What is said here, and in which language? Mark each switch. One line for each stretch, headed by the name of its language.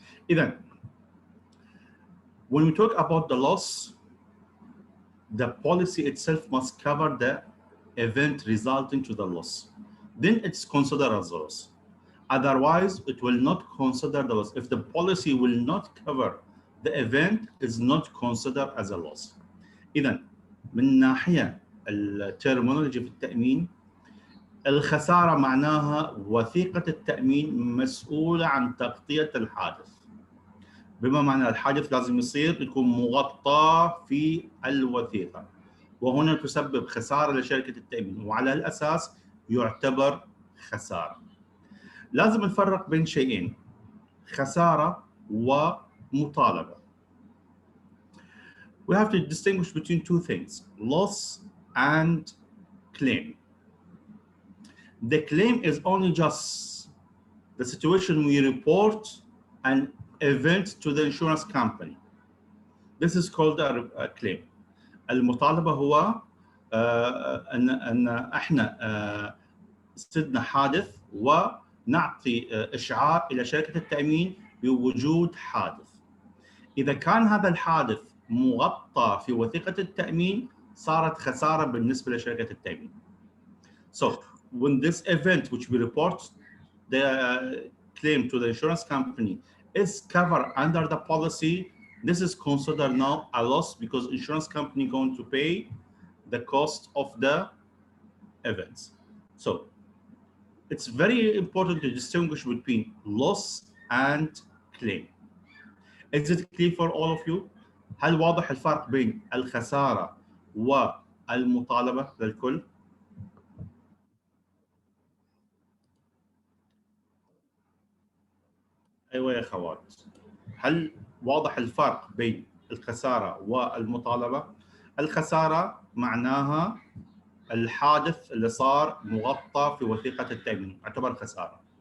English: اذا when we talk about the loss, the policy itself must cover the event resulting to the loss. Then it's considered as a loss. Otherwise, it will not consider the loss. If the policy will not cover the event, is not considered as a loss.
Arabic: إذا من ناحية الترمينولوجي في التأمين، الخسارة معناها وثيقة التأمين مسؤولة عن تغطية الحادث. بما معنى الحادث لازم يصير يكون مغطى في الوثيقة، وهنا تسبب خسارة لشركة التأمين، وعلى الأساس يعتبر خسارة. لازم نفرق بين شيئين، خسارة ومطالبة.
English: We have to distinguish between two things, loss and claim. The claim is only just the situation we report an event to the insurance company. This is called a claim.
Arabic: المطالبة هو أن احنا صدنا حادث ونعطي إشعار إلى شركة التأمين بوجود حادث. إذا كان هذا الحادث مغطى في وثيقة التأمين صارت خسارة بالنسبة لشركة التأمين.
English: So when this event which we report the claim to the insurance company is covered under the policy, this is considered now a loss because insurance company going to pay the cost of the events. So it's very important to distinguish between loss and claim. Is it clear for all of you?
Arabic: هل واضح الفرق بين الخسارة والمطالبة للكل؟ أيوة يا أخوات، هل واضح الفرق بين الخسارة والمطالبة؟ الخسارة معناها الحادث اللي صار مغطى في وثيقة التأمين يعتبر خسارة.